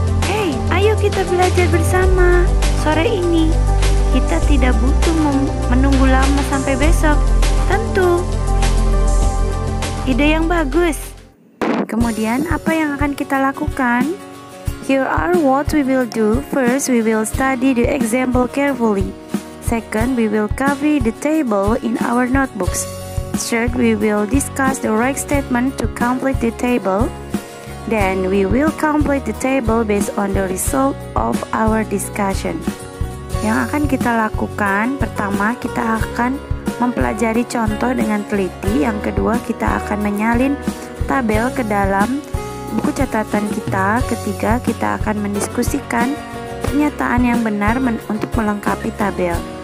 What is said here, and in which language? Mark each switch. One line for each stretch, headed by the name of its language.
Indonesian: Hey, ayo kita belajar bersama sore ini. Kita tidak butuh menunggu lama sampai besok. Tentu. Ide yang bagus. Kemudian apa yang akan kita lakukan?
English: Here are what we will do. First, we will study the example carefully. Second, we will cover the table in our notebooks. Third, we will discuss the right statement to complete the table. Then, we will complete the table based on the result of our discussion.
Indonesian: Yang akan kita lakukan, pertama kita akan mempelajari contoh dengan teliti. Yang kedua, kita akan menyalin tabel ke dalam buku catatan kita. Ketiga, kita akan mendiskusikan pernyataan yang benar untuk melengkapi tabel.